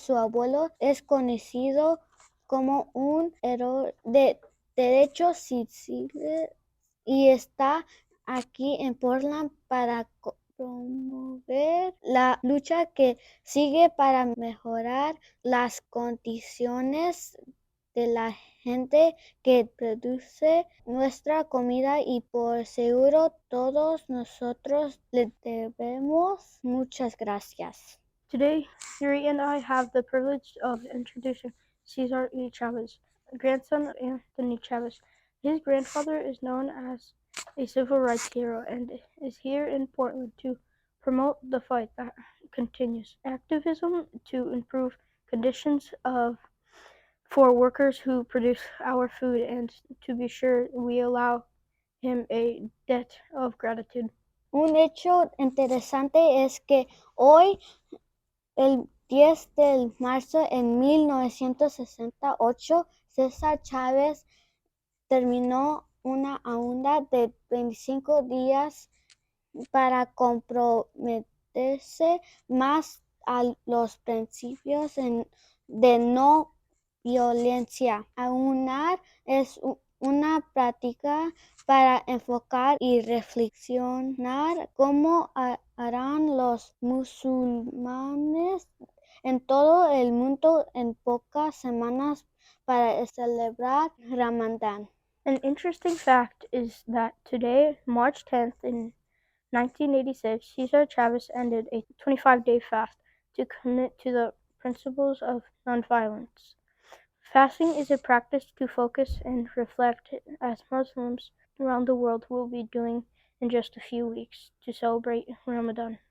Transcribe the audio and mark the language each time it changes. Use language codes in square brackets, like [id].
[es] Su abuelo es conocido como un héroe de derechos civiles y está aquí en Portland para promover la lucha que sigue para mejorar las condiciones de la gente que produce nuestra comida, y por seguro todos nosotros le debemos muchas gracias. [en] Today, Yuri and I have the privilege of introducing Cesar Chavez, grandson of Anthony Chavez. His grandfather is known as a civil rights hero and is here in Portland to promote the fight that continues. Activism to improve conditions for workers who produce our food, and to be sure we allow him a debt of gratitude. [es] Un hecho interesante es que hoy, el 10 de marzo en 1968, Cesar Chavez terminó una huelga de 25 días para comprometerse más a los principios de no violencia. Ayunar es una práctica para enfocar y reflexionar cómo harán los musulmanes en todo el mundo en pocas semanas para celebrar Ramadán. [en] An interesting fact is that today, March 10th in 1986, Cesar Chavez ended a 25-day fast to commit to the principles of nonviolence. Fasting is a practice to focus and reflect, as Muslims around the world will be doing in just a few weeks to celebrate Ramadan.